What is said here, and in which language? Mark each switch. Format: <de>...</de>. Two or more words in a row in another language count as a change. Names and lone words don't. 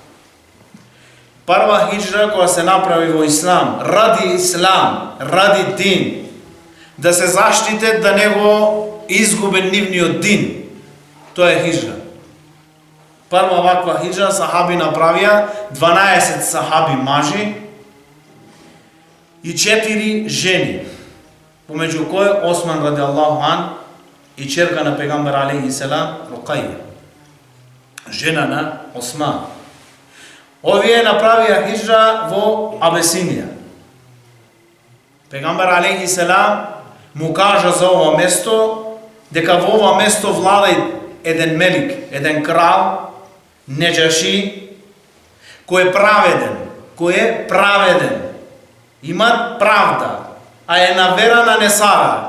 <mk>Прва хиджра која се направи во ислам, ради дин, да се заштите да не го изгубе нивниот дин, тоа е хиджра. Прва ваква хиджра сахаби направија, 12 сахаби мажи и 4 жени, помеѓу кои Осман</mk> <ar>رضي الله عنه</ar> <mk>и черка на пегамбер</mk> <ar>عليه السلام</ar> <mk>Рукаја, жена на Осман. Овие направија хиджра во Абесинија. Пегамбер</mk> <ar>عليه السلام</ar> <mk>му кажа за ова место дека во ова место влада еден мелик, еден крал, Неджаши, кој е праведен, има правда, а е на вера на Несара.</mk>